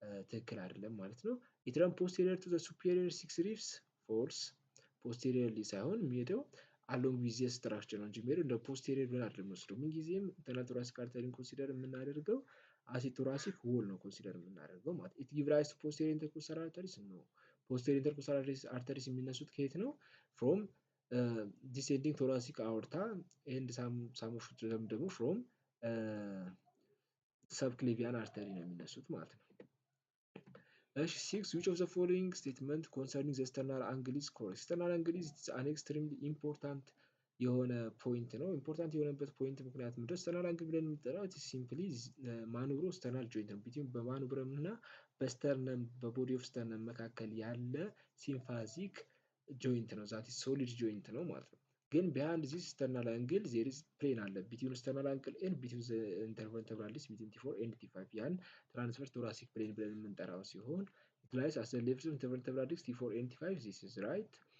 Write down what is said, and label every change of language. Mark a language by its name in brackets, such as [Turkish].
[Amharic] ትክክል አይደለም ማለት ነው። [English] it runs posterior to the superior six ribs false [Amharic] posteriorly ሳይሆን የሚሄደው [English] along with the structure [Amharic] ነው እንጂ የሚሄደው እንደ posterior ብለን አይደለም የምንወስደው። ምንጊዜም ኢንተርናል ቶራሲክ አርተሪን ኮንሲደር የምናደርገው [English] as a thoracic wall [Amharic] ነው ኮንሲደር የምናደርገው ማለት [English] it gives rise to posterior intercostal arteries [Amharic] ነው። posterior intercostal arteries የሚነሱት ከየት ነው? [English] from descending thoracic aorta and some of them [Amharic] ደግሞ [English] from subclavian artery [Amharic] ነው የሚነሱት ማለት ነው። እሺ [English] 6 which of the following statement concerning the sternal angle is correct? sternal angle is an extremely important [Amharic] የሆነ ፖይንት ነው። [English] ኢምፖርታንት [Amharic] የሆነበት ፖይንት ምክንያት ምንድነው? [English] sternal angle [Amharic] ብለን የምንጠራው [English] ሲምፕሊ ማኑብሮ sternal joint [Amharic] ነው። [English] ቢትዊን [Amharic] በማኑብረም እና በስተርነም [English] በቦዲ ኦፍ ስተርነም [Amharic] መካከል ያለ [English] ሲምፋዚክ ጆይንት [Amharic] ነው። ዛት ሶሊድ ጆይንት ነው ማለት ነው። ግን [English] behind this sternal angle there is plane [Amharic] አለ [English] between sternal angle and between the intervertebral disc between T4 and T5 [Amharic] ያን [English] transverse thoracic plane [Amharic] ብለን የምንጠራው ሲሆን [English] it lies as the left intervertebral disc T4 and T5 this is right.